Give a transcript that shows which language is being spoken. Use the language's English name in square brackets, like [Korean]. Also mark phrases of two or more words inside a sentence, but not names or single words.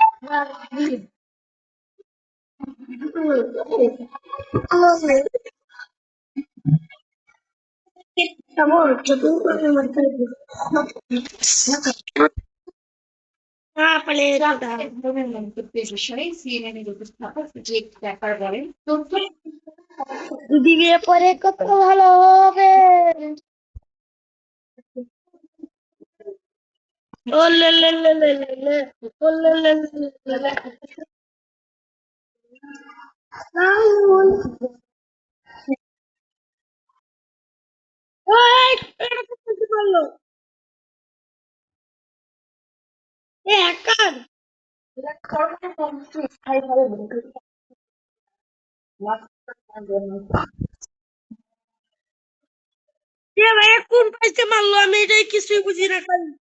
[Bangla] Ah, paleta. দিদিকে পরে কত ভালো হবে। ও লে লে লে লে লে লে। ও লে লে লে লে লে লে। ওই, এটা তো করতে পারলো। এ হ্যাকার। এ ভাই কোন পাইছে মারলো আমি এটাই কিছুই বুঝি না খালি।